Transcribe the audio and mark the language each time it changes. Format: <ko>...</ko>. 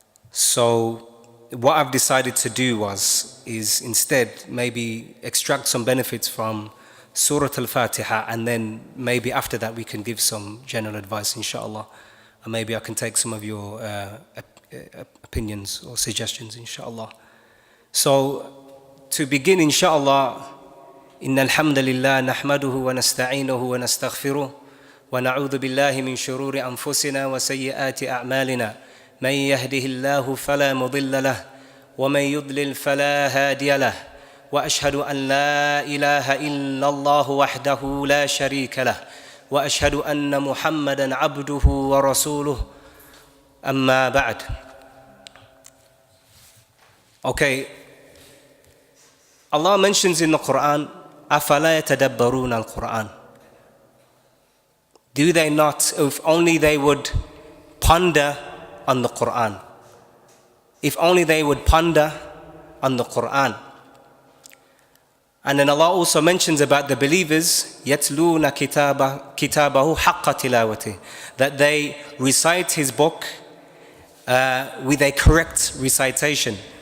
<en>So what I've decided to do is instead maybe extract some benefits from Surah Al-Fatihah, and then maybe after that we can give some general advice, inshallah. And maybe I can take some of your opinions or suggestions, inshallah. So to begin, inshallah,</en> <ar>إن الحمد لله نحمده ونستعينه ونستغفره ونعوذ بالله من شرور أنفسنا وسيئات أعمالنا من يهده الله فلا مضل له ومن يضلل فلا هادي له وأشهد أن لا إله إلا الله وحده لا شريك له وأشهد أن محمدًا عبده ورسوله أما بعد.</ar> <en>Okay, Allah mentions in the Quran,</en> <ar>أَفَلَا يَتَدَبَّرُونَ الْقُرْآنَ.</ar> <en>Do they not, if only they would ponder on the Quran. If only they would ponder on the Quran. And then Allah also mentions about the believers,</en> <ar>يَتْلُونَ كِتَابَهُ حَقَّ تِلَاوَتِهِ,</ar> <en>that they recite His book with a correct recitation.</en>